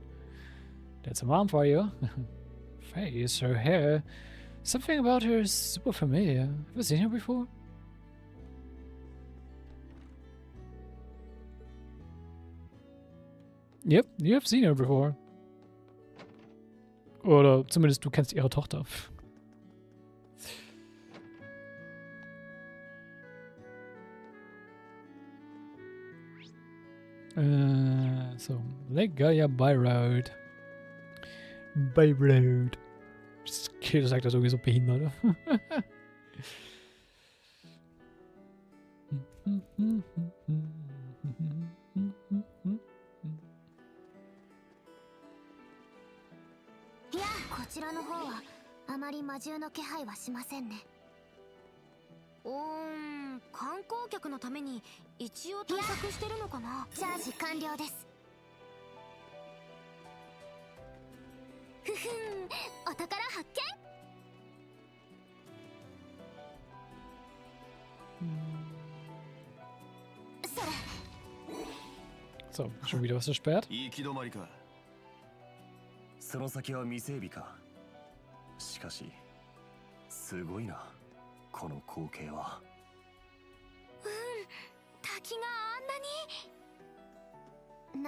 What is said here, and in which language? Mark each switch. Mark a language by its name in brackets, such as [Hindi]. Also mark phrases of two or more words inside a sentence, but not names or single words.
[English] That's a mom for you. Face, her hair. Something about her is super familiar. Have you seen her before? Yep, you have seen her before. [German] Oder zumindest du kennst ihre Tochter. [English] So, Lake Gaia by Road. By Road. [German] Das Kind sagt das irgendwie so behindert. [Japanese] いや、こちらの方はあまり魔獣の気配はしませんね。観光客のために一応対策してるのかな。チャージ完了です。ふふん、お宝発見。それ。 [German] So, schon wieder was versperrt? [Japanese] 行き止まりか。その先は未整備か。しかし、すごいな、この光景は。滝があんなに。